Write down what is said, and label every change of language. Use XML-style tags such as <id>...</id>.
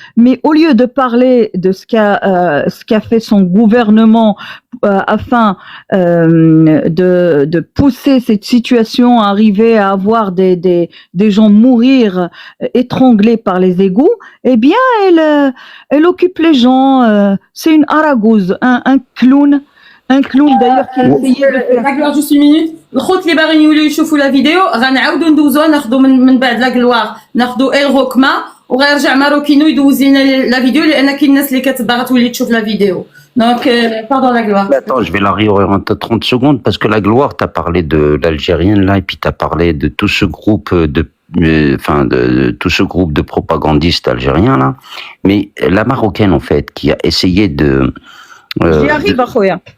<fr>Mais au lieu de parler de ce qu'a fait son gouvernement afin de pousser cette situation à arriver à avoir des gens mourir étranglés par les égouts, eh bien elle occupe les gens. C'est une aragouze, un clown. Un clown d'ailleurs qui a essayé de faire. لا juste une minute.</fr> <ar>الخوت اللي باغيين يوليو يشوفوا لا فيديو غنعاودو ندوزوها ناخذوا من بعد لا كلوار ناخذوا الغوكما وغيرجع ماروكينو يدوز لنا لا فيديو لان كاين الناس اللي كتبغى تولي تشوف لا فيديو.</ar> <fr>Donc pardon la gloire. Attends, je vais la réorienter 30 secondes parce que la gloire, t'as parlé de l'Algérienne là et puis t'as parlé de tout ce groupe de tout ce groupe de propagandistes algériens là. Mais la Marocaine en fait qui a essayé de J'y arrive à Khoya.</fr>